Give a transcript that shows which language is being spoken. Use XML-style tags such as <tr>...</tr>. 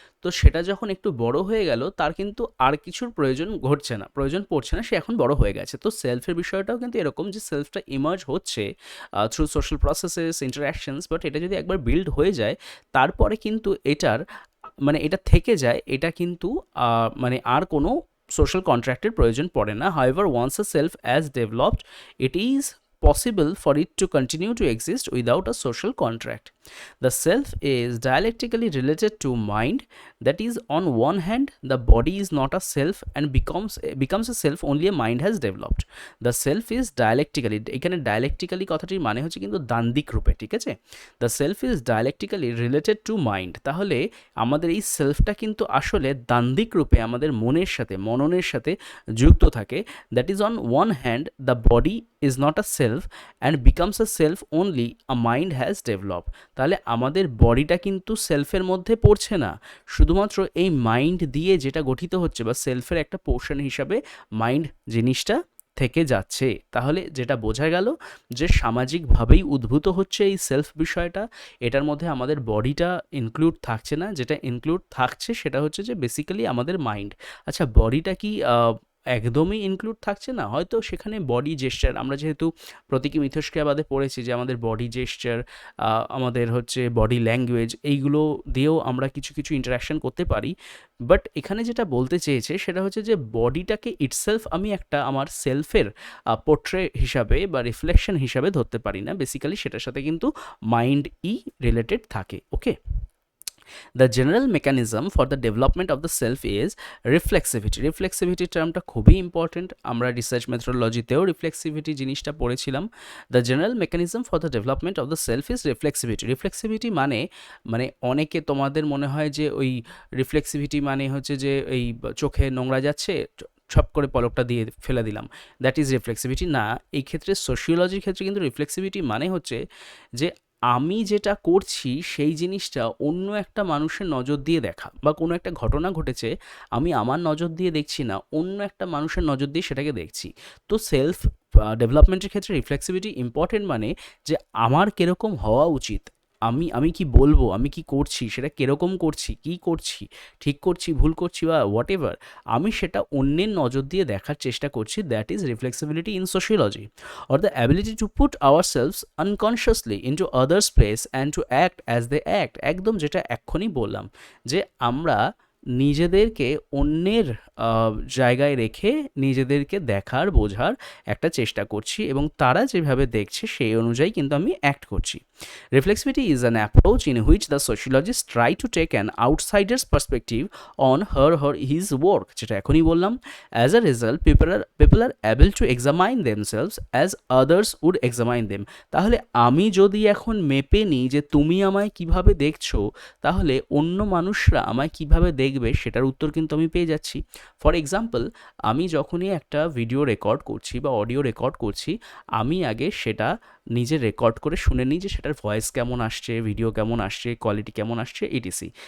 <bn>তো সেটা যখন একটু বড় হয়ে গেল, তার কিন্তু আর কিছুর প্রয়োজন পড়ছে না, সে এখন বড় হয়ে গেছে। তো সেলফের বিষয়টাও কিন্তু এরকম, যে সেলফটা ইমার্জ হচ্ছে through social processes, interactions, but এটা যদি একবার বিল্ড হয়ে যায় তারপরে কিন্তু এটার মানে এটা থেকে যায়, এটা কিন্তু মানে আর কোনো সোশ্যাল কন্ট্রাক্টের প্রয়োজন পড়ে না।</bn> <en>However once a self as developed it is possible for it to continue to exist without a social contract. The self is dialectically related to mind, that is, on one hand, the body is not a self and becomes a self only a mind has developed. The self is dialectically,</en> <bn>এখানে dialectically কথাটির মানে হচ্ছে কিন্তু দ্বান্দ্বিক রূপে, ঠিক আছে?</bn> <en>The self is dialectically related to mind.</en> <bn>তাহলে আমাদের এই সেলফটা কিন্তু আসলে দ্বান্দ্বিক রূপে আমাদের মনের সাথে, মননের সাথে যুক্ত থাকে।</bn> <en>That is, on one hand, the body is not a self and becomes a self only a mind has developed.</en> <bn>তাহলে আমাদের বডিটা কিন্তু সেলফের মধ্যে পড়ছে না, শুধুমাত্র এই মাইন্ড দিয়ে যেটা গঠিত হচ্ছে বা সেলফের একটা পোর্শন হিসাবে মাইন্ড জিনিসটা থেকে যাচ্ছে। তাহলে যেটা বোঝা গেল যে সামাজিকভাবেই উদ্ভূত হচ্ছে এই সেলফ বিষয়টা, এটার মধ্যে আমাদের বডিটা ইনক্লুড থাকছে না, যেটা ইনক্লুড থাকছে সেটা হচ্ছে যে বেসিক্যালি আমাদের মাইন্ড। আচ্ছা, বডিটা কি একদমই ইনক্লুড থাকছে না? হয়তো সেখানে বডি জেস্চার, আমরা যেহেতু প্রতীকী মিথস্ক্রিয়াবাদে পড়েছি যে আমাদের বডি জেস্চার, আমাদের হচ্ছে বডি ল্যাঙ্গুয়েজ, এইগুলো দিয়েও আমরা কিছু কিছু ইন্টারাকশন করতে পারি। বাট এখানে যেটা বলতে চেয়েছে সেটা হচ্ছে যে বডিটাকে ইটসেলফ আমি একটা আমার সেলফের পোর্ট্রে হিসাবে বা রিফ্লেকশন হিসাবে ধরতে পারি না। বেসিক্যালি সেটার সাথে কিন্তু মাইন্ড রিলেটেড থাকে।</bn> <en>Okay, The general mechanism for the development of the self is reflexivity.</en> <bn>reflexivity টার্মটা খুবই ইম্পর্টেন্ট, আমরা রিসার্চ মেথোডোলজিতেও রিফ্লেক্সিভিটি জিনিসটা পড়েছিলাম।</bn> <en>The general mechanism for the development of the self is reflexivity.</en> <bn>Reflexivity মানে অনেকে তোমাদের মনে হয় যে ওই রিফ্লেক্সিভিটি মানে হচ্ছে যে এই চোখে নোংরা যাচ্ছে, ছপ করে পলকটা দিয়ে ফেলে দিলাম,</bn> <en>that is reflexivity</en> <bn>না। এই ক্ষেত্রে সোশিওলজির ক্ষেত্রে কিন্তু রিফ্লেক্সিভিটি মানে হচ্ছে যে আমি যেটা করছি সেই জিনিসটা অন্য একটা মানুষের নজর দিয়ে দেখা, বা কোনো একটা ঘটনা ঘটেছে আমি আমার নজর দিয়ে দেখছি না, অন্য একটা মানুষের নজর দিয়ে সেটাকে দেখছি। তো সেলফ ডেভেলপমেন্টের ক্ষেত্রে রিফ্লেক্সিভিটি ইম্পর্টেন্ট, মানে যে আমার কীরকম হওয়া উচিত, আমি কি বলবো, আমি কি করছি সেটা কীরকম করছি, কি করছি, ঠিক করছি, ভুল করছি বা হোয়াট এভার, আমি সেটা অন্যের নজর দিয়ে দেখার চেষ্টা করছি।</bn> <en>That is reflexibility in sociology, or the ability to put ourselves unconsciously into others' place and to act as they act.</en> <bn>একদম যেটা এক্ষুনি বললাম যে আমরা নিজেদেরকে অন্যের জায়গায় রেখে নিজেদেরকে দেখার, বোঝার একটা চেষ্টা করছি এবং তারা যেভাবে দেখছে সেই অনুযায়ী কিন্তু আমি অ্যাক্ট করছি।</bn> <en>Reflexivity is an approach in which the sociologist try to take an outsider's perspective on his work,</en> <bn>যেটা এখনই বললাম।</bn> <en>As a result, people are able to examine themselves as others would examine them.</en> <bn>তাহলে আমি যদি এখন মেপে নিই যে তুমি আমায় কিভাবে দেখছো, তাহলে অন্য মানুষরা আমায় কিভাবে দেখবে সেটার উত্তর কিন্তু আমি পেয়ে যাচ্ছি। ফর এক্সাম্পল, আমি যখনই একটা ভিডিও রেকর্ড করছি বা অডিও রেকর্ড করছি, আমি আগে সেটা নিজে রেকর্ড করে শুনে নিই যে সেটার ভয়েস কেমন আসছে, ভিডিও কেমন আসছে, কোয়ালিটি কেমন আসছে, ইটিসি।</bn>